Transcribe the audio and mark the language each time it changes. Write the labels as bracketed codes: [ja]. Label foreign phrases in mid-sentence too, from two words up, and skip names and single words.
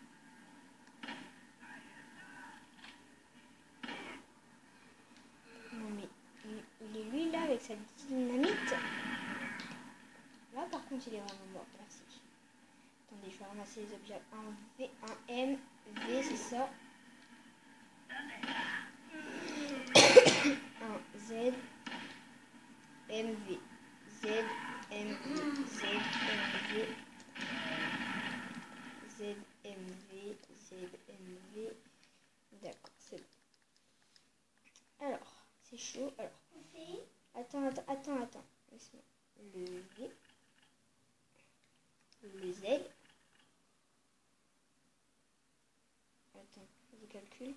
[fr] Non mais il est lui là avec sa dynamite. Là par contre il est vraiment mort. Merci. Attendez, je vais ramasser les objets. Un V, un M, V c'est ça. Un Z, MV, Z, MV, Z, MV, Z, MV, Z, MV. D'accord, c'est bon. Alors, c'est chaud. Alors, attends. Laisse-moi. Le V, le Z. Attends, je calcule.